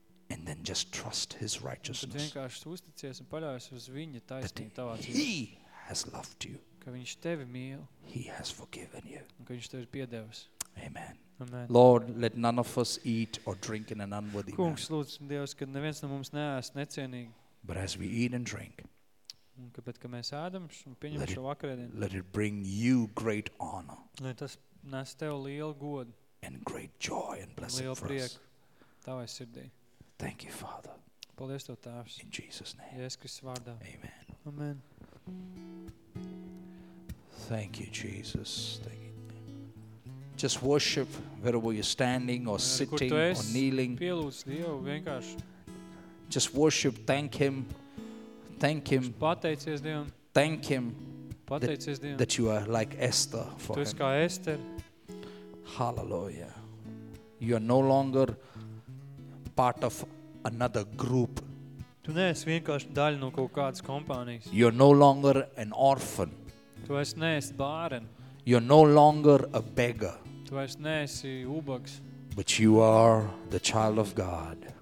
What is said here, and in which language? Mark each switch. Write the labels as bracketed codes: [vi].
[en] And then just trust his righteousness. [lv] Tu vienkārši uzticies un paļaujies uz viņa taisnību tavā dzīvē. [en] He has loved you. [lv] Ka viņš tevi mīl. [en] He has forgiven you. [lv] Un ka viņš tevi ir piedevis. [en] Amen. Lord, let none of us eat or drink in an unworthy [lv] manner. Kungs, lūdzu Dievs, ka neviens no mums neēst necienīgi. [en] But as we eat and drink, let it bring you great honor and great joy and blessing for us. Thank you, Father. [lv] Paldies Tev, Tēvs. [en] In Jesus' name. [lv] Jēzus Kristus vārdā. [en] Amen. Amen. Thank you, Jesus. Thank you. Just worship wherever you're standing or sitting or kneeling. [lv] Pielūdz Dievu vienkārši. [en] Just worship, thank him. Thank him. [lv] Pateicies Dievam. [en] Thank him. [lv] Pateicies Dievam. [en] That you are like Esther for [lv] him. Tu esi kā Ester. [en] Hallelujah. You are no longer part of another group. [lv] Tu neesi vienkārši daļa no kaut kādas kompānijas. [en] You are no longer an orphan. [lv] Tu esi neesi bāren. [en] You are no longer a beggar. [lv] Tu esi neesi ubags. [en] But you are the child of God.